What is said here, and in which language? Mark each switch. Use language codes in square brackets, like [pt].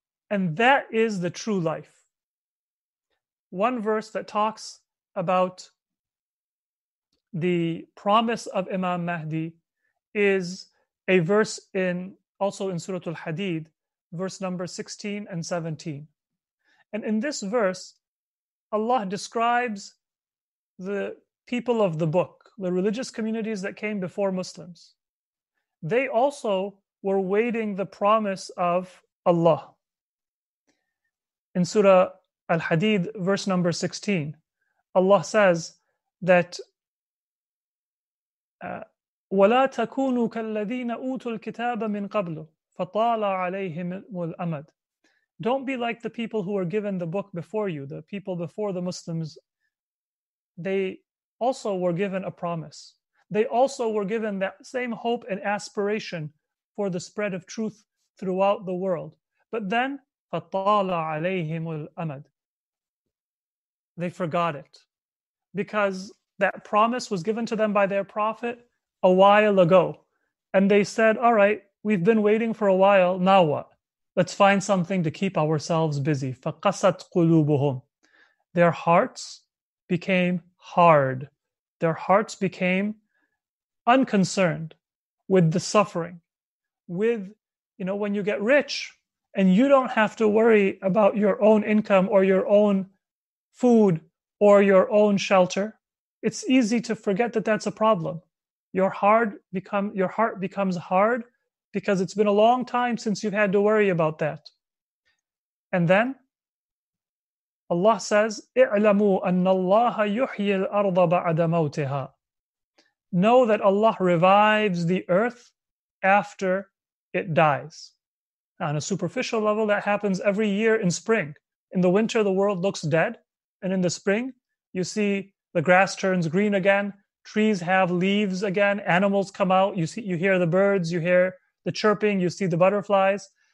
[en] And that is the true life. One verse that talks about the promise of Imam Mahdi is a verse also in Surah Al-Hadid, verse number 16 and 17. And in this verse, Allah describes the people of the book, the religious communities that came before Muslims. They also were waiting the promise of Allah. In Surah Al-Hadid, verse number 16, Allah says that [ar] وَلَا تَكُونُوا كَالَّذِينَ أُوتُوا الْكِتَابَ مِنْ قَبْلُ فَطَالَ عَلَيْهِمُ الْأَمَدُ. [en] Don't be like the people who were given the book before you, the people before the Muslims. They also were given a promise. They also were given that same hope and aspiration for the spread of truth throughout the world. But then, [ar] فَطَالَ عَلَيْهِمُ الْأَمَدُ. [en] They forgot it, because that promise was given to them by their prophet a while ago. And they said, all right, we've been waiting for a while, now what? Let's find something to keep ourselves busy. [ar] فَقَسَتْ قُلُوبُهُمْ. [en] Their hearts became hard. Their hearts became unconcerned with the suffering. With, when you get rich and you don't have to worry about your own income or your own food or your own shelter, it's easy to forget that that's a problem. Your heart becomes hard because it's been a long time since you've had to worry about that. And then Allah says, [ar] اعلموا أن الله يحيي الأرض بعد موتها. [en] Know that Allah revives the earth after it dies. Now, on a superficial level, that happens every year in spring. In the winter, the world looks dead. And in the spring, you see the grass turns green again, trees have leaves again, animals come out, you hear the birds, you hear the chirping, you see the butterflies.